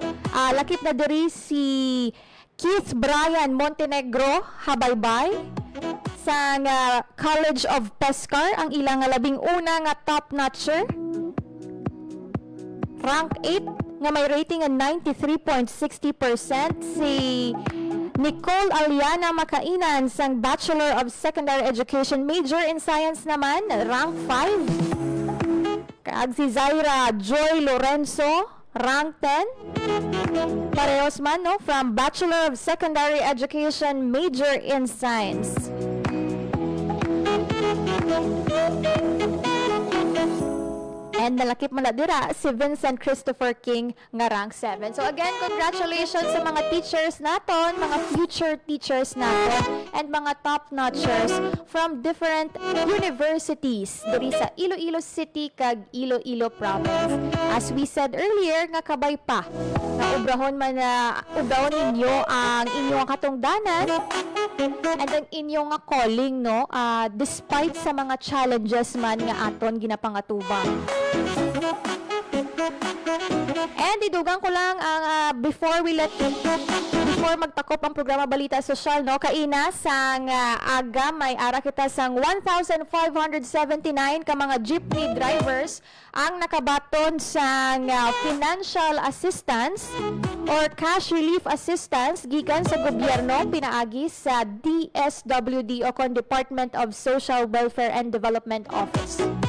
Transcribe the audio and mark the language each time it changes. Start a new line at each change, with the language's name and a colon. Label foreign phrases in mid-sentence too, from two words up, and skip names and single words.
Hiligaynon: Lakip na diri si Keith Brian Montenegro, Habaybay, sa College of Pescar, ang ilang 11 nga top-notcher. Rank 8, nga may rating ng 93.60%. Si Nicole Aliana Makainan sang
English: Bachelor of Secondary Education, major in Science
Hiligaynon: naman, rank 5. Kaag si Zaira Joy Lorenzo, rank 10. Parehos man,
English: no, from Bachelor of Secondary Education, major in Science.
Hiligaynon: And nalakip mo na dira si Vincent Christopher King nga rank 7. So again, congratulations sa mga teachers naton, mga
English: future teachers
Hiligaynon: naton, and mga
English: top-notchers from different universities
Hiligaynon: diri sa Iloilo City kag Iloilo Province.
English: As we said earlier,
Hiligaynon: nga kabay pa na ubrahon ninyo ang inyong katungdanan and ang inyong calling, no, despite sa mga challenges man nga aton ginapangatubang. And idugang ko lang ang before magtakop ang programa Balita Sosyal, no, kaina sang aga may ara kita sang 1,579 ka mga jeepney drivers ang nakabaton sang
English: financial assistance or cash relief assistance
Hiligaynon: gikan sa gobyerno pinaagi sa DSWD o kon Department of Social Welfare and Development Office.